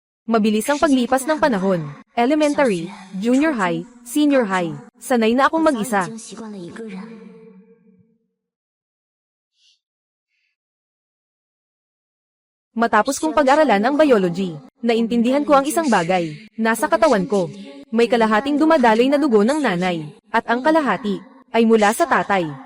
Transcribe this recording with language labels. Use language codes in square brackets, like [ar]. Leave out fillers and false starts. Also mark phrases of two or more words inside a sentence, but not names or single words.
[tl] Mabilis ang paglipas ng panahon. Elementary, [en] junior high, senior high. [tl] Sanay na akong [zh] 我早 [tl] mag-isa. [zh] 已经习惯了一个人。 [tl] Matapos kong pag-aralan ang biology, naintindihan ko ang isang bagay. Nasa katawan ko, may kalahating dumadaloy na dugo ng nanay, at ang kalahati ay mula sa tatay.